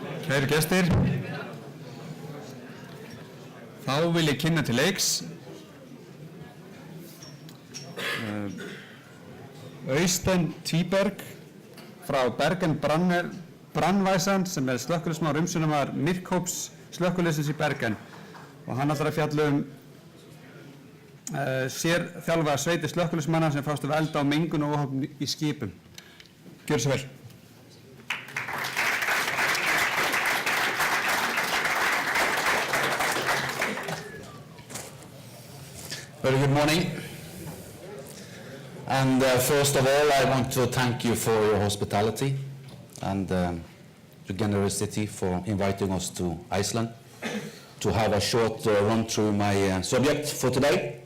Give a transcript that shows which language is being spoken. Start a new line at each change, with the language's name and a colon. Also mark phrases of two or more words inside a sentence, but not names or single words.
Icelandic: Kæru gestir, þá vil ég kynna til leiks Öysten Tviberg frá Bergen brandvæsan sem slökkviliðsmaður umsjónarmaður MIRC-hóps slökkviliðsins í Bergen og hann ætlar að fjalla sérþjálfaðar sveitir slökkviliðsmanna sem fást við elda á mengun og óhöpp í skipum. Gjörðu svo vel.
English: Very good morning. And first of all, I want to thank you for your hospitality and your generosity for inviting us to Iceland to have a short run through my subject for today.